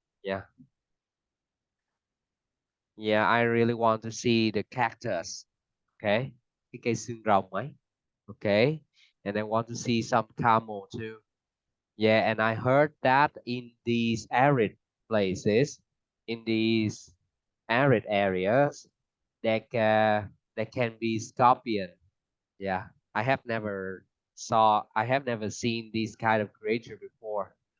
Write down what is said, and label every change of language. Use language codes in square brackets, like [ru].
[en] Yeah, yeah, I really want to see the cactus. [vi] Okay, cái cây xương rồng ấy. [en] Okay, and I want to see some camel too. Yeah, and I heard that in these arid places, in these arid areas, there can be scorpion. Yeah, I have never seen this kind of creature before.